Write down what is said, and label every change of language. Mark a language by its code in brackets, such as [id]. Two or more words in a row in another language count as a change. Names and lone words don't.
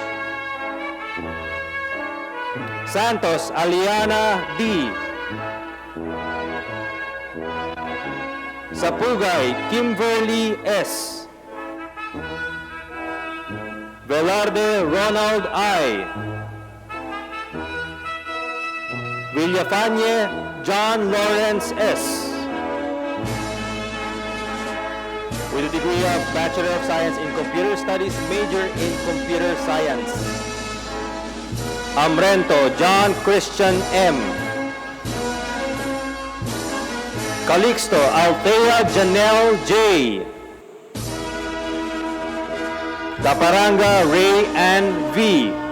[en] Santos Aliana D. Sapugay Kimberly S. Velarde Ronald I. Villafañe John Lawrence S. With a degree of Bachelor of Science in Computer Studies, major in Computer Science. Amrento John Christian M. Calixto Althea Janelle J. Caparanga Ray Ann V.